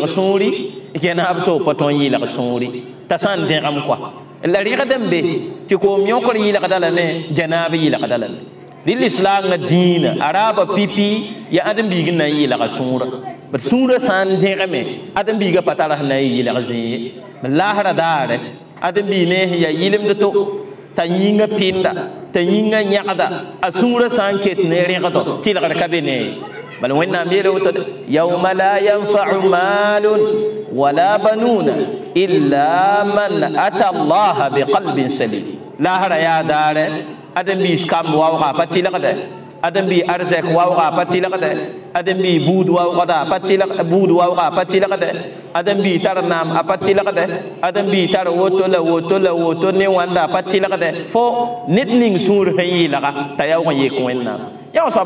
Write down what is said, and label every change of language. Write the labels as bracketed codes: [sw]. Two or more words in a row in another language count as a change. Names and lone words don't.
[mos] sũuri yẽnaab soog pa tõe n yɩlg sũuri t'a sã n dẽgem koa la rẽgd n be tɩ koom yõkr yɩlgda lame janaab yɩlgda lame dɩ lislaangã dĩinã a raaba pipi yaa ãdem-biig n na n yɩlga sũurã bd sũurã sã n dẽgeme ãdem-biigã pa tara sẽn na n yɩlg zẽ ye laasra daare ãdem-biig ne sẽn yaa yɩlemd to t'a yĩngã pɩnda t'a yĩngã yãgda a sũurã sã n ket ne rẽgdo tɩlgr ka be ne bal wẽnnaam yeele woto de [ar] يوم لا ينفع مال ولا بنون إلا من أتى الله بقلب سليم [mos] laasra yaa daare ãdem-biis kamb waooga pa tɩlgde ãdem-biig arzɛk waooga pa tɩlgde ãdem-biig buud waoogda buud waooga pa tɩlgde ãdem-biig tar naam a pa tɩlgde ãdem-biig tar woto la woto la woto ne wãnda a pa tɩlgde fo ned ning sũur sẽn yɩlga t'a yaoog n yek wẽnnaam yaa soab